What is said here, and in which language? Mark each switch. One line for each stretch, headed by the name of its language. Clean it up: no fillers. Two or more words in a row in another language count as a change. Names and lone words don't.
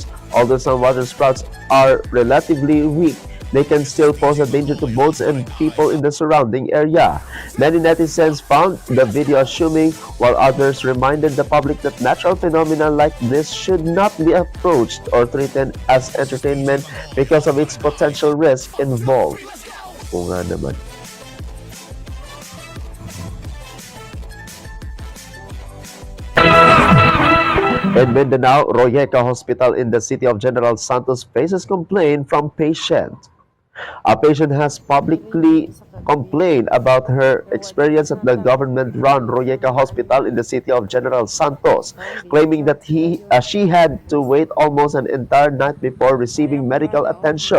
English: Although some water sprouts are relatively weak, they can still pose a danger to boats and people in the surrounding area. Many netizens found the video assuming, while others reminded the public that natural phenomena like this should not be approached or treated as entertainment because of its potential risk involved.
Filipino: Oo nga naman.
English: In Mindanao, Royeca Hospital in the city of General Santos faces complaint from patient. A patient has publicly complained about her experience at the government-run Royeca Hospital in the city of General Santos, claiming that she had to wait almost an entire night before receiving medical attention.